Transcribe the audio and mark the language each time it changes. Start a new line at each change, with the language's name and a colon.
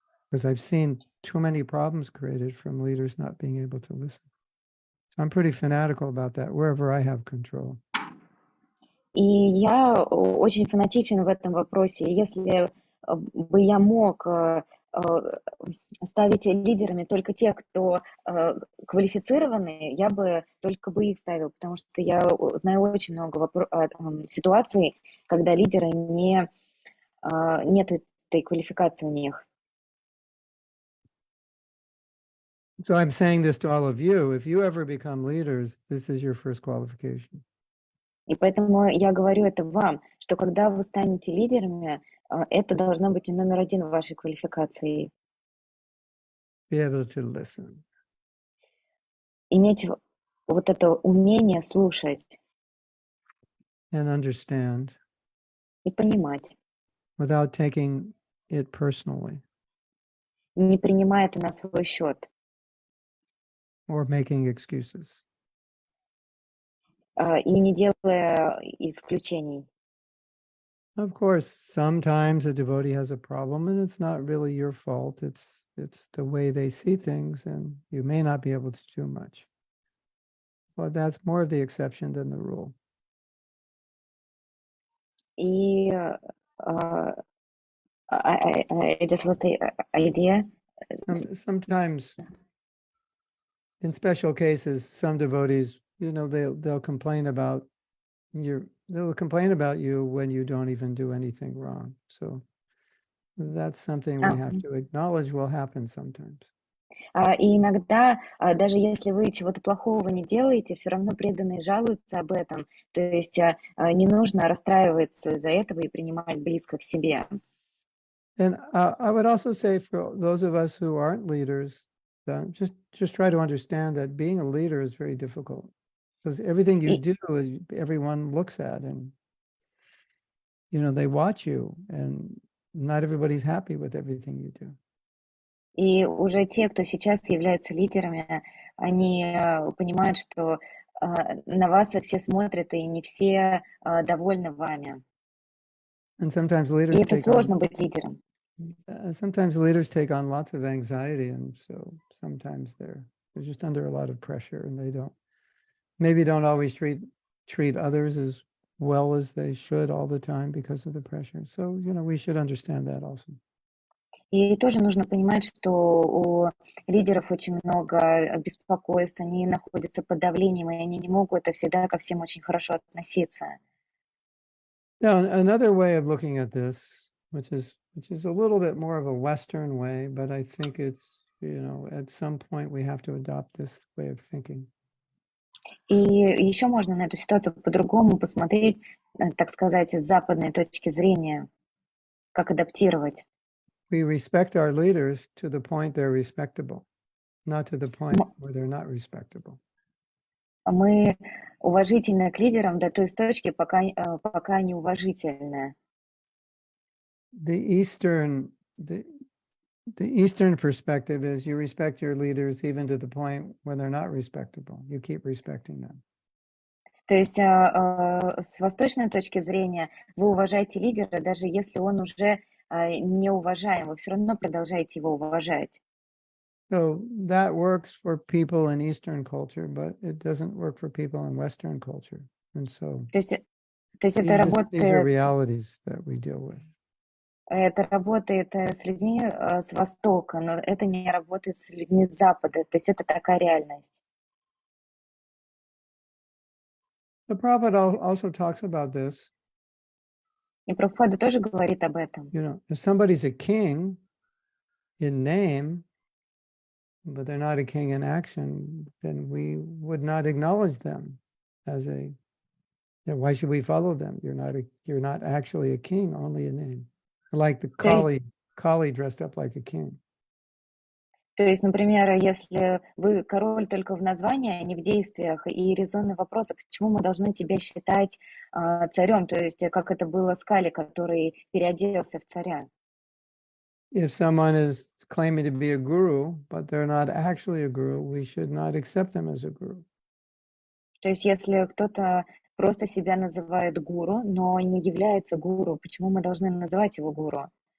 English: Because I've seen too many problems created from leaders not being able to listen. So I'm pretty fanatical about that, wherever I have control.
Russian: И я очень фанатичен в этом вопросе. Если бы я мог ставить лидерами только тех, кто квалифицированы, я бы только бы их ставил, потому что я знаю очень много ситуаций, когда лидеры нет этой квалификации у них.
English: So I'm saying this to all of you. If you ever become leaders, this is your first qualification.
Russian: И поэтому я говорю это вам, что когда вы станете лидерами, это должно быть номер один в вашей квалификации.
English: Be able to listen.
Russian: Иметь вот это умение слушать.
English: And understand.
Russian: И понимать.
English: Without taking it personally.
Russian: Не принимая это на свой счет.
English: Or making excuses.
Russian: И не делая исключений.
English: Of course, sometimes a devotee has a problem and it's not really your fault. It's the way they see things and you may not be able to do much. But that's more of the exception than the rule. И I just lost the idea. Sometimes, in special cases, some devotees, they'll complain about you when you don't even do anything wrong. So that's something we have to acknowledge will happen sometimes.
Russian: И иногда, даже если вы чего-то плохого не делаете, все равно преданные жалуются об этом. То есть не нужно расстраиваться из-за этого и принимать близко к себе.
English: And I would also say for those of us who aren't leaders, just try to understand that being a leader is very difficult. Because everything you do is everyone looks at and, they watch you and not everybody's happy with everything you do.
Russian: И уже те, кто сейчас являются лидерами, они понимают, что на вас все смотрят, и не все довольны вами.
English: And sometimes
Russian: И
English: leaders
Russian: это сложно быть лидером.
English: Sometimes leaders take on lots of anxiety, and so sometimes they're just under a lot of pressure, and they don't always treat others as well as they should all the time because of the pressure. So we should understand that also.
Russian: И тоже нужно понимать, что у лидеров очень много беспокойств, они находятся под давлением, и они не могут всегда ко всем очень хорошо относиться.
English: Now, another way of looking at this, which is a little bit more of a Western way, but I think it's, at some point we have to adopt this way of thinking.
Russian: И еще можно на эту ситуацию по-другому посмотреть, так сказать, с западной точки зрения, как адаптировать.
English: We respect our leaders to the point they're respectable, not to the point М- where they're not respectable.
Russian: Мы уважительны к лидерам до той точки, пока они уважительны.
English: The Eastern perspective is you respect your leaders even to the point when they're not respectable. You keep respecting them.
Russian: То есть с восточной точки зрения вы уважаете лидера, даже если он уже не уважаем, вы все равно продолжаете его уважать.
English: So that works for people in Eastern culture, but it doesn't work for people in Western culture. And so
Russian: То есть, то есть
English: these are realities that we deal with.
Russian: это работает с людьми с Востока, но это не работает с людьми с Запада. То есть это такая реальность.
English: The prophet also talks about this.
Russian: И Прабхупада тоже говорит об этом.
English: If somebody's a king in name, but they're not a king in action, then we would not acknowledge them as why should we follow them? You're not actually a king, only a name. Like the
Russian: То есть
English: Kali dressed up like a king.
Russian: То есть, например, если вы король только в названии, а не в действиях, и резонный вопрос, а почему мы должны тебя считать царем? То есть, как это было с Кали, который переоделся в царя.
English: If someone is claiming to be a guru, but they're not actually a guru, we should not accept them as a guru.
Russian: То есть, если кто-то просто себя называет гуру, но не является гуру, почему мы должны называть его гуру?